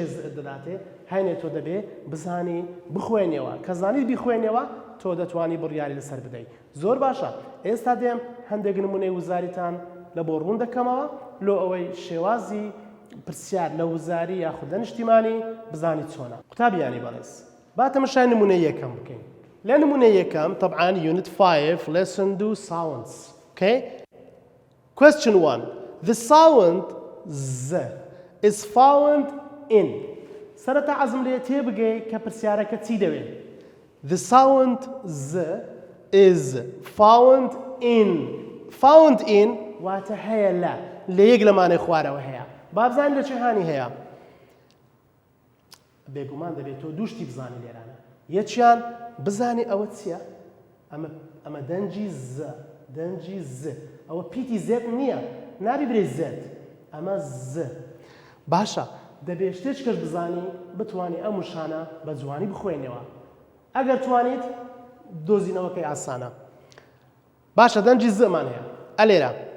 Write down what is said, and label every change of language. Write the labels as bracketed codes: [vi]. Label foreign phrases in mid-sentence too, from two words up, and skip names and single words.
[ckb] زئت دەداتێ هەینێ تۆ دەبێ بزانی بخوێنیەوە کە زانیت بیخوێنیەوە تۆ دەتوانی بڕیاری لەسەر بدەیت زۆر باشە ئێستا دێم هەندێک نمونەی وزاریتان لە بۆ ڕوون دەکەمەوە لۆ ئەوەی شێوازی پرسیار لە وزاری یاخود نیشتیمانی بزانی چۆنە قوتابیانی بەڕێز با تەماشای نمونەی یەکەم بکەین لە نمونەی یەکەم طبعا [en] unit 5 lesson 2 sounds okay question 1 the sound z is found in [ckb] سەرەتا عەزم لێ تێبگەی کە پرسیارەکە چی دەوێت [en] the sound z is found in [ckb] واتە هەیە لە یەک لەمانەی خوارەوە هەیە با بزانین لە چێهانی هەیە بێگومان دەبێت تۆ دووشتی بزانی لێرانە یەکیان بزانی ئەوە چییە ئەمە دەنجی ز ئەوە پیتی زێت نییە نابی برێ زێت ئەمە ز باشە دەبێت شتێک بزانی بتوانی ئەم وشانە بە جوانی بخوێنەوە ئەگەر توانیت دۆزینەوەکەی ئاسانە باشە دەنجی زمان هەیە ئەلێرە